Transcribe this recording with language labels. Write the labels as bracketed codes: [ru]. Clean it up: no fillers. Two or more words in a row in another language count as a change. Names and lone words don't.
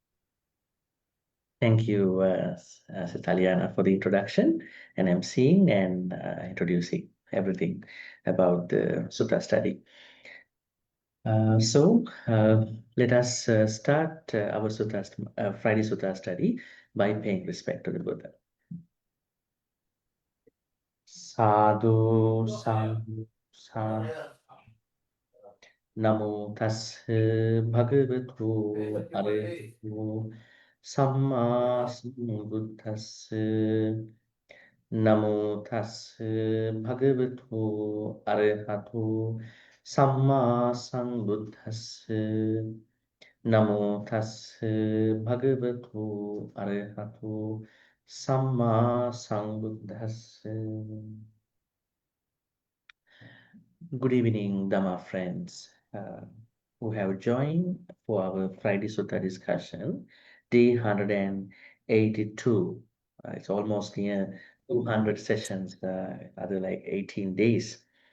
[en] Thank you, Sitaliana, for the introduction and emceeing and introducing everything about the Sutta study. Let us start our Friday Sutta study by paying respect to the Buddha. [pi] Sadhu, sadhu, sadhu. Namo tassa bhagavato arahato samma sambuddhassa. Namo tassa bhagavato arahato samma sambuddhassa. Namo tassa bhagavato arahato samma sambuddhassa. [en] Good evening, Dhamma friends who have joined for our Friday Sutta discussion, day 182. It's almost near 200 sessions, other like 18 days.